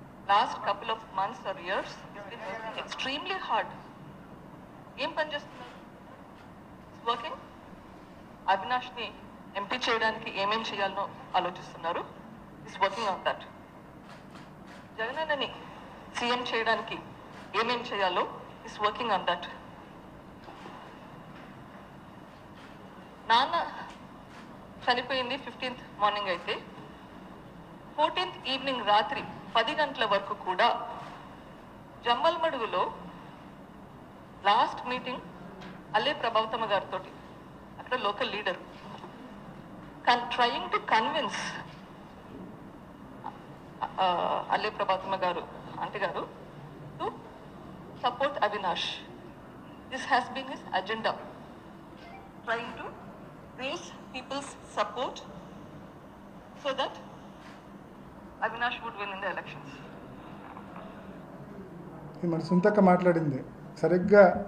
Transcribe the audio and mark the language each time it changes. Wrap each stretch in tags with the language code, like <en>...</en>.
<en>Last couple of months or years he's been working extremely hard.</en> <te>ఏం పని చేస్తున్నారు?</te> <en>Is working.</en> <te>అవినాష్ని MP చేయడానికి ఏమేం చేయాలనో ఆలోచిస్తున్నారు.</te> <en>Is working on that.</en> <te>జగనన్నని CM చేయడానికి ఏమేం చేయాలో</te> <en>is working on that.</en> <te>నాన్న చనిపోయింది 15th మార్నింగ్ అయితే 14th ఈవినింగ్ రాత్రి 10 గంటల వరకు కూడా జమ్మల్మడుగులో లాస్ట్ మీటింగ్ అల్లే ప్రభావతమ్మ గారితో, అక్కడ local leader,</te> <en>trying to convince</en> <te>అల్లే ప్రభావతమ్మ గారు ఆంటీ గారు</te> <en>to support</en> <te>Avinash.</te> <en>This has been his agenda, trying to raise people's support so that Avinash would win in the elections.</en> <te>ఇది మన సుంతక్క మాట్లాడింది సరిగ్గా</te>